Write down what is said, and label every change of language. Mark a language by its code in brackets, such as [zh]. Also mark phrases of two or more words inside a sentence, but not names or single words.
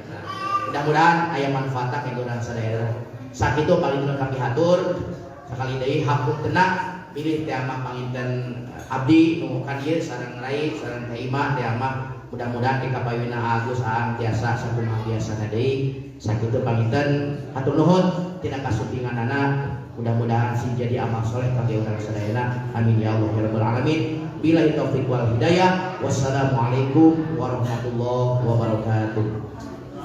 [su] Mudah-mudahan aya manfaatna ka urang sadaya. Sakitu paling kami hatur sakali deui hakuk tenang pilih teh mah panginten abdi nu ka dieu sareng rai sareng Teh Ima teh mah mudah-mudahan di kapayuna Agus aang tiasa sakumaha biasana deui. Sakitu panginten hatur nuhun tina kasumpinganana, mudah-mudahan sing jadi amal soleh kangge urang sadayana. [ar] آمين يا الله يا رب العالمين. بالله التوفيق والهداية. والسلام عليكم ورحمة الله وبركاته.